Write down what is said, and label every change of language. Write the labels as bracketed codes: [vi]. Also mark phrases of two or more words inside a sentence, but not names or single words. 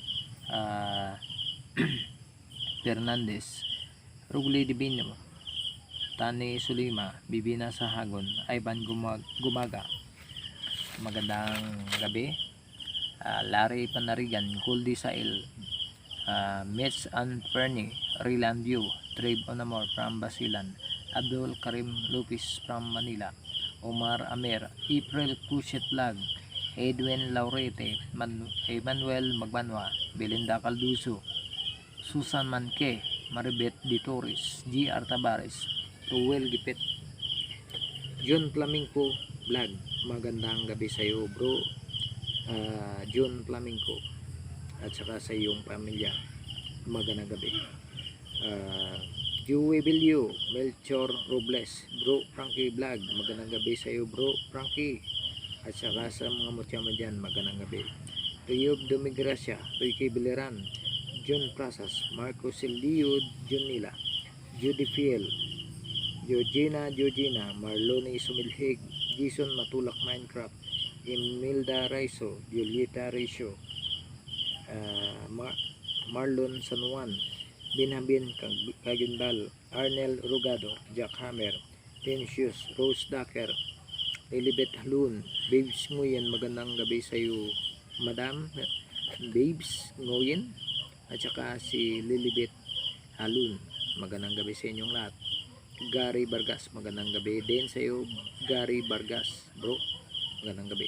[tl] Fernandez, Rugli Divino, Tani Sulima, Bibina Sahagon, Ivan Gumaga, magandang gabi. Larry Panarigan, Goldie Sail, Mitch and Fernie, Ryland View, Trave Onamor from Basilan, Abdul Karim Lupis from Manila, Omar Amer, April Kushit Vlog, Edwin Laurete, Emmanuel Magbanwa, Belinda Calduso, Susan Manke, Maribet Di Torres, G.R. Tabares, Ruel Gipit, John Flamenco Vlog, magandang gabi sa iyo, bro John Flamenco, at saka sa iyong pamilya, magandang gabi. Joey Bilio, Melchor Robles, bro Frankie Vlog, magandang gabi sa iyo, bro Frankie, at saka sa mga mutya mo dyan, magandang gabi. Rio Domigracia, Ricky Bileran, John Prasas, Marco Silio, Junila, Judy Fiel, Georgina, Marlone Sumilhig, Jason Matulak Minecraft, Imelda Raiso, Julieta Raiso, Marlon San Juan, Binhabin Kagundal, Arnel Rugado, Jack Hammer, Tensius, Rose Dacker, Lilibet Halun, Babes Nguyen, magandang gabi sa iyo, Madam Babes Nguyen, at saka si Lilibet Halun, magandang gabi sa inyong lahat. Gary Vargas, magandang gabi din sa iyo, Gary Vargas, bro, magandang gabi.